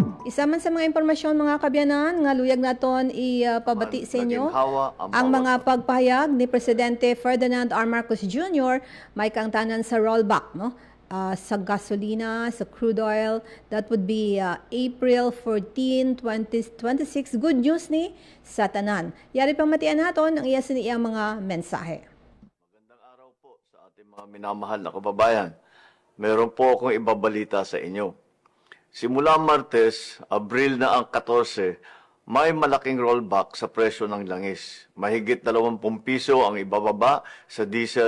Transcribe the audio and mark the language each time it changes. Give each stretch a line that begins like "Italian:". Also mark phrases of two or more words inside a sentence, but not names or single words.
Hiligaynon: Isa man sa mga impormasyon mga kabyanan nga luyag naton ipabati sa inyo ang mga pagpahayag ni Presidente Ferdinand R. Marcos Jr. may kangtanan sa rollback no sa gasolina, sa crude oil.
English: That would be April 14, 2026. Good news
Hiligaynon: ni sa tanan. Yari pang matian naton ang iya siniyang mga mensahe.
Filipino: Magandang araw po sa ating mga minamahal na kababayan. Meron po akong ibabalita sa inyo. Simula Martes, Abril na ang 14, may malaking rollback sa presyo ng langis. Mahigit 20 piso ang ibababa sa diesel.